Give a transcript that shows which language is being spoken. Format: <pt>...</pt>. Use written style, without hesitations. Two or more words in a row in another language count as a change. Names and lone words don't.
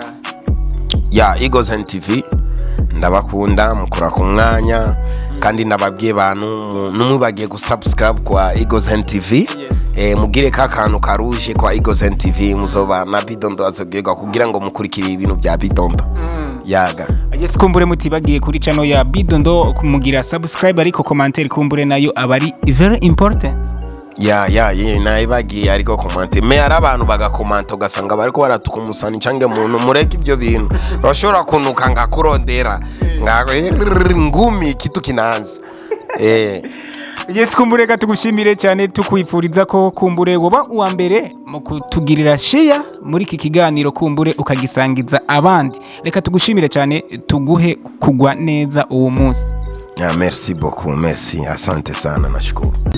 <rn>Egozen TV ndabakunda mukora ku mwanya kandi nababwiye bantu numubagiye gusubscribe kwa Egozen TV. Mugire kakantu karuje kwa Egozen TV muzoba na Bidondo azogega kugira ngo mukurikire ibintu bya Bidondo. Yaga. Yes, kumbure mutibagiye kuri channel ya Bidondo kumugira subscribe ariko commentaire kumbure nayo abari</rn> <en>very important.</en> <rn>Naibagiye ariko komante me ari abantu bagakomanta ugasanga bariko baratuka umusani cange muntu mureke ibyo bintu bashobora kunuka ngakurondera ngago ngumi kitu kinanza. Yes, kumbure tugushimire cyane tukwifuriza ko kumbure woba uwa mbere mu kutugirira share muri iki kiganiro kumbure ukagisangiza abandi. Reka tugushimire cyane tuguhe kugwa neza uwo munsi.</rn> <fr>Merci beaucoup, merci,</fr> <sw>asante sana, nashukuru.</sw>